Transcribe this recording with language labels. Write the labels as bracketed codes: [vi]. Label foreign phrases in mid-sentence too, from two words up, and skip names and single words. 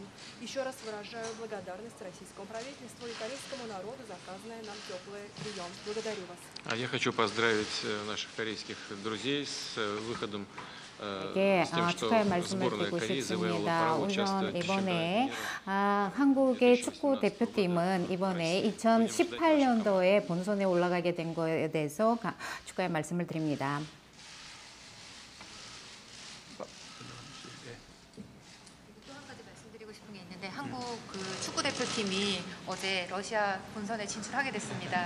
[ru] Еще раз выражаю благодарность российскому правительству и корейскому народу за оказанный нам теплый прием. Благодарю вас. Я хочу поздравить наших корейских друзей с выходом [ko] 축하의 말씀을 드리고 싶습니다. 우선 이번에 한국의 축구 대표팀은 이번에 2018년도에 본선에 올라가게 된 것에 대해서 축하의 말씀을 드립니다. 한국 축구 대표팀이 어제 러시아 본선에 진출하게 됐습니다.